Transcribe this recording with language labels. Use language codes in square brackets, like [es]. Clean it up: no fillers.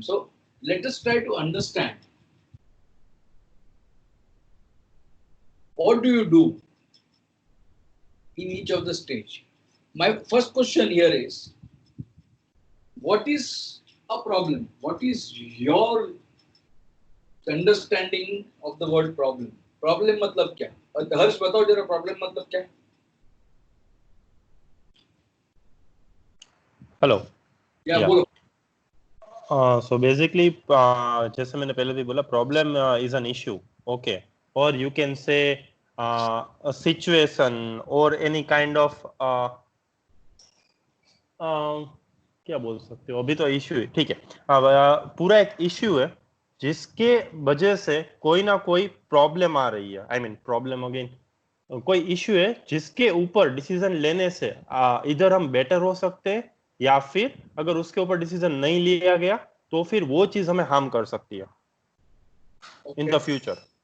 [en] So let us try to understand what do you do in each of the stage. My first question here is, what is a problem? What is your understanding of the word problem? [hi] Problem मतलब क्या? हर्ष बताओ जरा problem मतलब क्या है? Hello. या बोलो. [en] So basically [hi] जैसे मैंने पहले भी बोला, [en] problem is an issue, okay, or you can say a situation or any kind of [hi] क्या बोल सकते हो, अभी तो इश्यू है, ठीक है. पूरा एक इश्यू है जिसके वजह से कोई ना कोई प्रॉब्लम आ रही है. [en] I mean problem again, [hi] कोई इश्यू है जिसके ऊपर डिसीजन लेने से इधर हम बेटर हो सकते हैं, या फिर अगर उसके ऊपर डिसीजन नहीं लिया गया तो फिर वो चीज हमें हार्म कर सकती है [en] In the future.